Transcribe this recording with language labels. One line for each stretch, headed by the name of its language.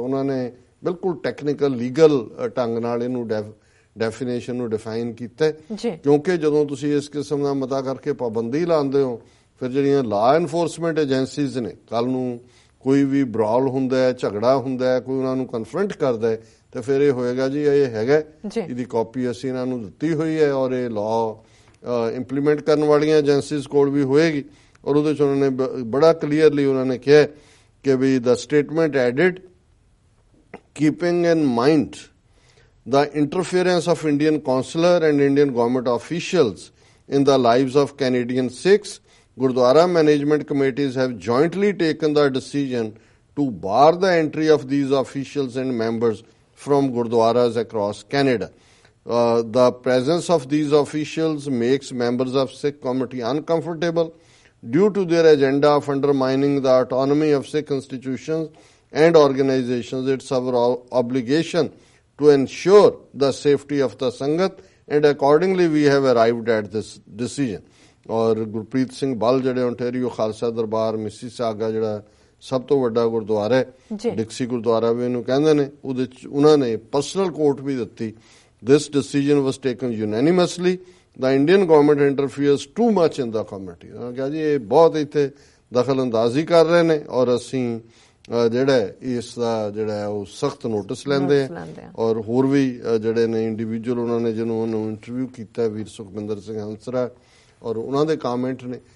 Punjabi: So ਉਹਨਾਂ ਨੇ ਬਿਲਕੁਲ ਟੈਕਨੀਕਲ ਲੀਗਲ ਢੰਗ ਨਾਲ ਇਹਨੂੰ ਡੈਫੀਨੇਸ਼ਨ ਨੂੰ ਡਿਫਾਈਨ ਕੀਤਾ ਕਿਉਂਕਿ ਜਦੋਂ ਤੁਸੀਂ ਇਸ ਕਿਸਮ ਦਾ ਮਤਾ ਕਰਕੇ ਪਾਬੰਦੀ ਲਾਉਂਦੇ ਹੋ ਫਿਰ ਜਿਹੜੀਆਂ ਲਾਅ ਐਨਫੋਰਸਮੈਂਟ ਏਜੰਸੀਜ਼ ਨੇ ਕੱਲ ਨੂੰ ਕੋਈ ਵੀ ਬਰਾਲ ਹੁੰਦਾ ਹੈ, ਝਗੜਾ ਹੁੰਦਾ ਹੈ, ਕੋਈ ਉਹਨਾਂ ਨੂੰ ਕਨਫਰੰਟ ਕਰਦਾ ਹੈ ਤੇ ਫਿਰ ਇਹ ਹੋਏਗਾ ਜੀ ਇਹ ਹੈਗਾ ਇਹਦੀ ਕਾਪੀ ਅਸੀਂ ਇਹਨਾਂ ਨੂੰ ਦਿੱਤੀ ਹੋਈ ਹੈ ਔਰ ਇਹ ਲਾਅ ਇੰਪਲੀਮੈਂਟ ਕਰਨ ਵਾਲੀਆਂ ਏਜੰਸੀਜ਼ ਕੋਲ ਵੀ ਹੋਏਗੀ। ਔਰ ਉਹਦੇ 'ਚ ਉਹਨਾਂ ਨੇ ਬੜਾ ਕਲੀਅਰਲੀ ਉਹਨਾਂ ਨੇ ਕਿਹਾ ਕਿ ਵੀ ਦ statement added
English: keeping in mind the interference of Indian consular and Indian government officials in the lives of Canadian Sikhs, Gurdwara management committees have jointly taken the decision to bar the entry of these officials and members from Gurdwaras across Canada. The presence of these officials makes members of Sikh community uncomfortable due to their agenda of undermining the autonomy of Sikh institutions and organizations. It's our obligation to ensure the safety of the Sangat, and accordingly we have arrived at this decision.
Punjabi: ਔਰ ਗੁਰਪ੍ਰੀਤ ਸਿੰਘ ਬਲ ਜਿਹੜੇ Ontario Khalsa ਦਰਬਾਰ Mississauga ਜਿਹੜਾ ਸਭ ਤੋਂ ਵੱਡਾ ਗੁਰਦੁਆਰਾ ਹੈ ਡਿਕਸੀ ਗੁਰਦੁਆਰਾ ਵੀ ਇਹਨੂੰ ਕਹਿੰਦੇ ਨੇ, ਉਹਦੇ ਚ ਉਹਨਾਂ ਨੇ ਪਰਸਨਲ ਕੋਰਟ ਵੀ ਦਿੱਤੀ.
English: This decision was taken unanimously. The Indian government interferes too much in the community.
Punjabi: ਉਹਨਾਂ ਕਿਹਾ ਜੀ ਇਹ ਬਹੁਤ ਇੱਥੇ ਦਖਲ ਅੰਦਾਜ਼ੀ ਕਰ ਰਹੇ ਨੇ ਔਰ ਅਸੀਂ ਜਿਹੜਾ ਇਸ ਦਾ ਜਿਹੜਾ ਉਹ ਸਖਤ ਨੋਟਿਸ ਲੈਂਦੇ ਆ. ਔਰ ਹੋਰ ਵੀ ਜਿਹੜੇ ਨੇ ਇੰਡੀਵਿਜੂਅਲ ਉਹਨਾਂ ਨੇ ਜਿਹਨੂੰ ਉਹਨੂੰ ਇੰਟਰਵਿਊ ਕੀਤਾ ਵੀਰ ਸੁਖਵਿੰਦਰ ਸਿੰਘ ਹੰਸਰਾ ਔਰ ਉਹਨਾਂ ਦੇ ਕਾਮੈਂਟ ਨੇ.